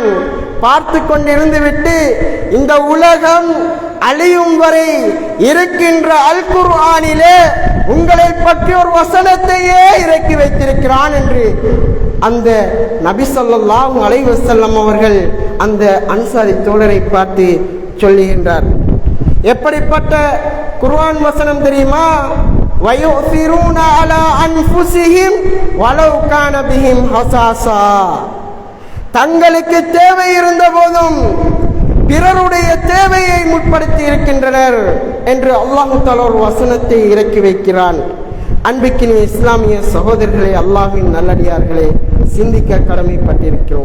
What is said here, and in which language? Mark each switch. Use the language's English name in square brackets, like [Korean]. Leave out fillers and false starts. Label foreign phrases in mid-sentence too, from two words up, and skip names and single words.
[Tamil] பார்த்து கொண்டிருந்து விட்டு இந்த உலகம் அழியும் வரை இருக்கின்ற அல் குர்ஆனிலே உங்களை பற்றி ஒரு வசனத்தையே இறக்கி வைத்திருக்கிறான் என்று அந்த நபி [Arabic] صلى الله عليه وسلم [Tamil] அவர்கள் அந்த அன்சாரி தோழரை பார்த்து சொல்லுகின்றார். எப்படிப்பட்ட குர்ஆன் வசனம் தெரியுமா? [Arabic] وَيُؤْثِرُونَ عَلَى أَنفُسِهِمْ وَلَوْ كَانَ بِهِمْ خَصَاصَةٌ [Tamil] தங்களுக்கு தேவை இருந்த போதும் பிறருடைய தேவையை முற்படுத்தி இருக்கின்றனர் என்று [Arabic] الله تعالى [Tamil] ஒரு வசனத்தை இறக்கி வைக்கிறான். அன்பிற்கினிய இஸ்லாமிய சகோதரர்களே, அல்லாஹ்வின் நல்லடியார்களே, சிந்திக்க கடமைப்பட்டிருக்கிறோம்.